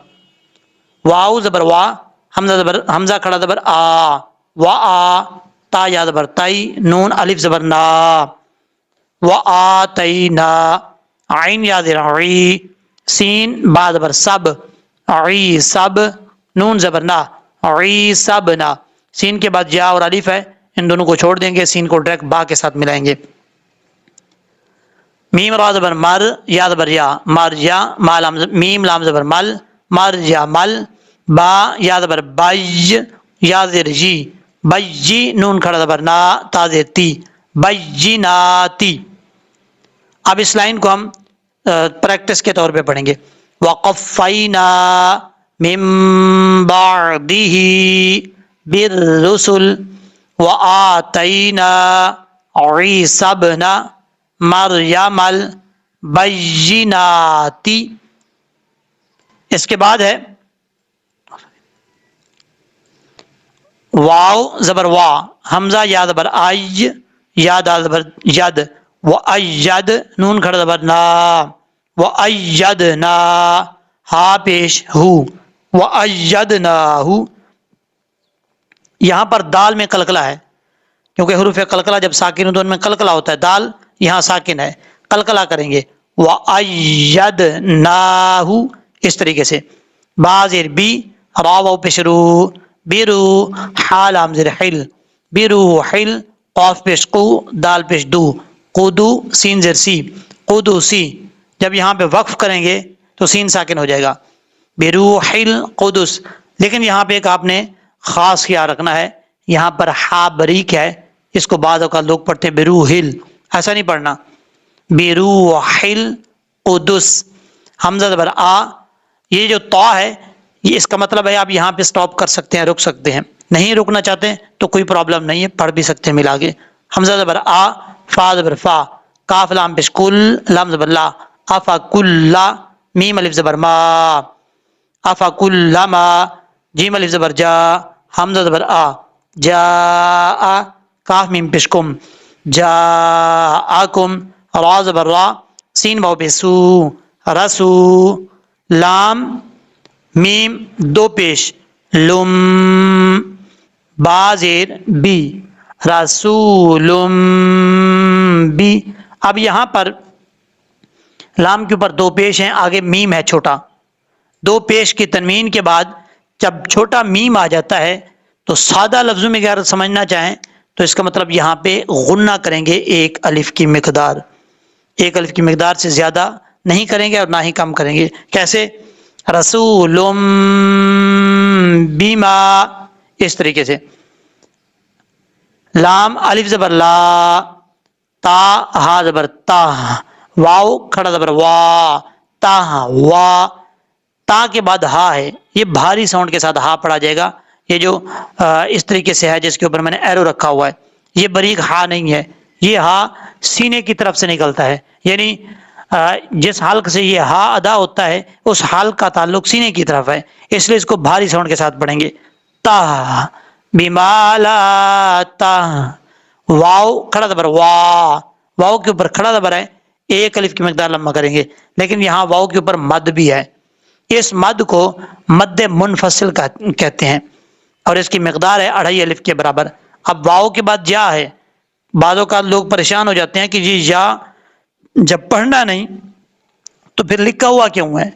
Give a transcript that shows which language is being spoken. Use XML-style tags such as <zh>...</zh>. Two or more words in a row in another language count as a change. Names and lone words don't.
<ur>واو زبر وا، حمزہ کھڑا زبر آ، وا، تا یا زبر تائی، نون الف زبر نا، وآتینا، عین یا زیر عی، سین با زبر سب، عی سب، نون زبر نا، عی سب نا، سین کے بعد یا اور الف ہے، ان دونوں کو چھوڑ دیں گے، سین کو ڈائریکٹ با کے ساتھ ملائیں گے۔ میم را زبر مر، یا زبر یا، مر یا، میم لام زبر مل، مر یا مل، با یا زبر بج، یا زیر جی، بجی، نون کھڑا زبر نا، تا زیر تی، بجیناتی۔ اب اس لائن کو ہم پریکٹس کے طور پہ پڑھیں گے۔</ur> <ar>وَقَفَّيْنَا مِن بَعْدِهِ بِالرُّسُلِ وَآتَيْنَا عِيسَى ابْنَ مَرْيَمَ الْبَيِّنَاتِ۔</ar> <ur>اس کے بعد ہے واو زبر وا، حمزہ یا زبر آئی، یا دال زبر ید، وَأَيَّد، نون کھڑا زبر نا، وَأَيَّدْنَا، ہا پیش ہو، وَأَيَّدْنَاهُ۔ یہاں پر دال میں قلقلہ ہے، کیونکہ حروف قلقلہ جب ساکن ہو تو ان میں قلقلہ ہوتا ہے، دال یہاں ساکن ہے، قلقلہ کریں گے، وَأَيَّدْنَاهُ، اس طریقے سے۔ با زیر بی، را واو پیش رو، بیرو، حا لام زیر حل، بیروحل، قاف پیش قو، دال پیش دو، قدو، سین زیر سی، قدوسی۔ جب یہاں پہ وقف کریں گے تو سین ساکن ہو جائے گا،</ur> <ar>بیروح القدس۔</ar> <ur>لیکن یہاں پہ ایک آپ نے خاص خیال رکھنا ہے، یہاں پر ہا بریک ہے، اس کو بعض اوقات لوگ پڑھتے ہیں بیروحل، ایسا نہیں پڑھنا،</ur> <ar>بیروح القدس۔</ar> <ur>حمزہ زبر آ، یہ جو تا ہے یہ اس کا مطلب ہے آپ یہاں پہ سٹاپ کر سکتے ہیں، رک سکتے ہیں، نہیں رکنا چاہتے ہیں تو کوئی پرابلم نہیں ہے، پڑھ بھی سکتے ہیں ملا کے. حمزہ زبر آ، فا زبر فا، کاف لام پیش کل، لام زبر لا، افا کل، میم الف زبر ما، افا کل ما، جیم الف زبر جا، حمزہ زبر آ، جا، کاف میم پیش کم، جا آکم، را زبر را، سین واو پیش سو، رسو، لام میم دو پیش، لم، با زیر بی، رسولم بی. اب یہاں پر لام کے اوپر دو پیش ہیں، آگے میم ہے چھوٹا، دو پیش کی تنوین کے بعد جب چھوٹا میم آ جاتا ہے تو سادہ لفظوں میں اگر سمجھنا چاہیں تو اس کا مطلب یہاں پہ غنہ کریں گے ایک الف کی مقدار، ایک الف کی مقدار سے زیادہ نہیں کریں گے اور نہ ہی کم کریں گے. کیسے؟</ur> <ar>رسولم بیما،</ar> <ur>اس طریقے سے. لام الف زبر لا، تا ہا زبر تا، واو کھڑا زبر وا، تا وا، تا کے بعد ہا ہے، یہ بھاری ساؤنڈ کے ساتھ ہا پڑھا جائے گا. یہ جو اس طریقے سے ہے جس کے اوپر میں نے ایرو رکھا ہوا ہے، یہ باریک ہا نہیں ہے، یہ ہا سینے کی طرف سے نکلتا ہے، یعنی جس حلق سے یہ ہا ادا ہوتا ہے اس حلق کا تعلق سینے کی طرف ہے، اس لیے اس کو بھاری ساؤنڈ کے ساتھ پڑھیں گے. تا بیمالا تا، واو کھڑا زبر وا، واو کے اوپر کھڑا زبر ہے، ایک الف کی مقدار لمبا کریں گے، لیکن یہاں واو کے اوپر مد بھی ہے، اس مد کو مد منفصل کہتے ہیں اور اس کی مقدار ہے 2.5 الف کے برابر. اب واو کے بعد جا ہے، بعض اوقات لوگ پریشان ہو جاتے ہیں کہ جی یا جب پڑھنا نہیں تو پھر لکھا ہوا کیوں ہے؟</ur>